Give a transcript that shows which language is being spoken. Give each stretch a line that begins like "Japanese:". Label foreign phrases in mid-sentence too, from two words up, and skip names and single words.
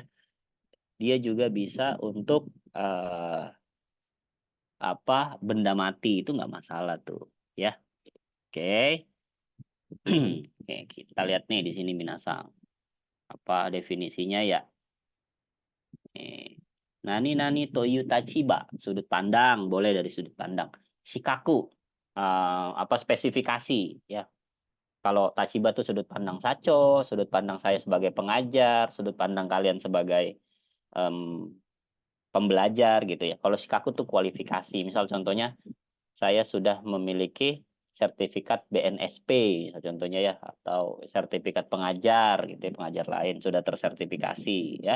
Indonesian: Dia juga bisa untuk apa benda mati, itu nggak masalah tuh ya. Oke. Oke, kita lihat nih di sini minasang. Apa definisinya ya?
Japanese: 何という立場,
Indonesian: sudut pandang, boleh dari sudut pandang. Shikaku, apa spesifikasi ya. Kalau tachiba itu sudut pandang Sacho, sudut pandang saya sebagai pengajar, sudut pandang kalian sebagai pembelajar gitu ya. Kalau shikaku tuh kualifikasi. Misal contohnya saya sudah memiliki sertifikat BNSP, contohnya ya, atau sertifikat pengajar gitu ya, pengajar lain sudah tersertifikasi ya.